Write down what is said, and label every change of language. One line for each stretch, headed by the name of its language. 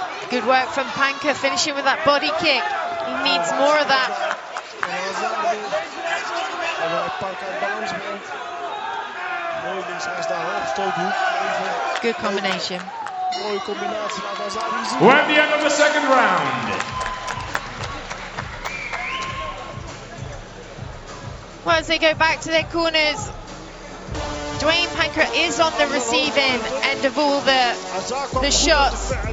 English: Good work from Panker, finishing with that body kick. He needs more of that.
Dutch: En Hazard weer. En waar Panker uit balans brengt. Mooi links-rechts daar hoogstoothoek.
English: Good combination.
Dutch: Mooie combinatie. Laat Hazard hier zien.
English: We're at the end of the second round. Well, as they go back to their corners, Dwayne Panker is on the receiving end of all the shots.